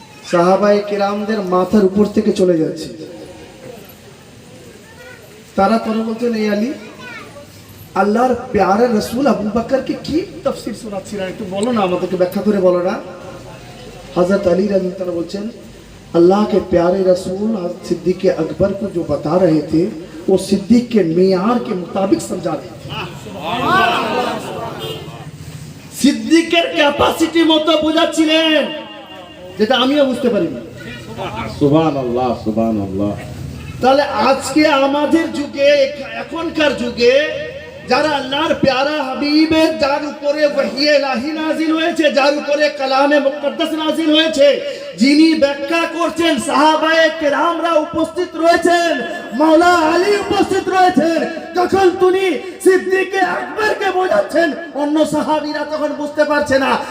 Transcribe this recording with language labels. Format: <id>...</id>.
<bn>সাহাবায়ে কেরামদের মাথার উপর থেকে চলে যাচ্ছে। তারা পরে বলছেন, এই আলী, আল্লাহর প্যারে রাসূল আবু বকরকে কি তাফসীর শোনাচ্ছিলেন, একটু বলো না, আমাদেরকে ব্যাখ্যা করে বলো না।</bn> <hi>हजरत अली रज़ी अल्लाह अन्हु बोलছেন, अल्लाह के प्यारे रसूल सिद्दीक अकबर को जो बता रहे थे वो सिद्दीक के मियार के मुताबिक समझा रहे थे।</hi> <bn>সিদ্দিকের ক্যাপাসিটি মতো বোঝাচ্ছিলেন, যেটা আমিও বুঝতে পারিনি। সুবহানাল্লাহ, সুবহানাল্লাহ। তাহলে আজকে আমাদের যুগে, এখনকার যুগে যারা আল্লাহর প্যারা হাবিবের, যার উপরে ওহী ইলাহি নাজিল হয়েছে, যার উপরে কালামে মুকদ্দাস নাজিল হয়েছে, যিনি ব্যাখ্যা করছেন, সাহাবায়ে কেরামরা উপস্থিত রয়েছেন, মাওলা আলী উপস্থিত রয়েছেন, যখন তিনি সিদ্দিক আকবরকে বোঝাচ্ছেন, অন্য সাহাবীরা তখন বুঝতে পারছে না।</bn>